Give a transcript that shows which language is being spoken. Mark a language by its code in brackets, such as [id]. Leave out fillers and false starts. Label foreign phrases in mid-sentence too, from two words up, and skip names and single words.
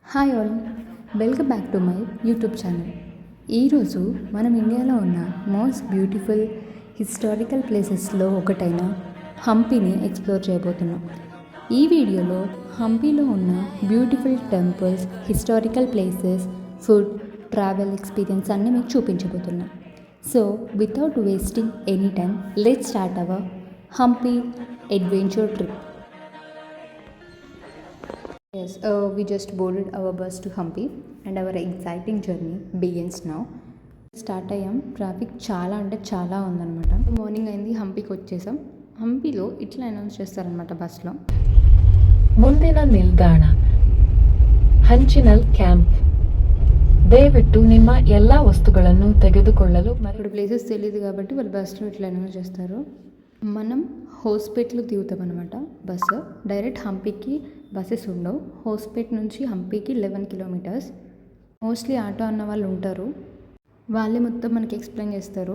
[en] Hi all, welcome back to my YouTube channel. [te] ఈరోజు మనం ఇండియాలో ఉన్న [en] most beautiful historical [te] ప్లేసెస్లో ఒకటైన హంపీని ఎక్స్ప్లోర్ చేయబోతున్నాం. ఈ వీడియోలో హంపీలో ఉన్న [en] beautiful temples, historical places, food, travel experience [te] అన్నీ మీకు చూపించబోతున్నాం. [en] So without wasting any time, let's start our హంపీ adventure trip. Yes, we just boarded our bus to Hampi and our exciting journey begins now. [te] స్టార్ట్ అయ్యాం. ట్రాఫిక్ చాలా అంటే చాలా ఉందన్నమాట. మార్నింగ్ అయింది, హంపీకి వచ్చేసాం. హంపీలో ఇట్లా అనౌన్స్ చేస్తారనమాట బస్లో, [kn] ಮುಂದಿನ ನಿಲ್ದಾಣ ಹಂಚಿನಲ್ ಕ್ಯಾಂಪ್. ದಯವಿಟ್ಟು ನಿಮ್ಮ ಎಲ್ಲ ವಸ್ತುಗಳನ್ನು ತೆಗೆದುಕೊಳ್ಳಲು. [te] ఇప్పుడు ప్లేసెస్ తెలియదు కాబట్టి వాళ్ళు బస్లో ఇట్లా అనౌన్స్ చేస్తారు. మనం హోస్పేట్లో దిగుతాం అనమాట. బస్సు డైరెక్ట్ హంపీకి బస్సెస్ ఉండవు. హోస్పేట్ నుంచి హంపీకి 11 కిలోమీటర్స్. మోస్ట్లీ ఆటో అన్న వాళ్ళు ఉంటారు, వాళ్ళే మొత్తం మనకి ఎక్స్ప్లెయిన్ చేస్తారు.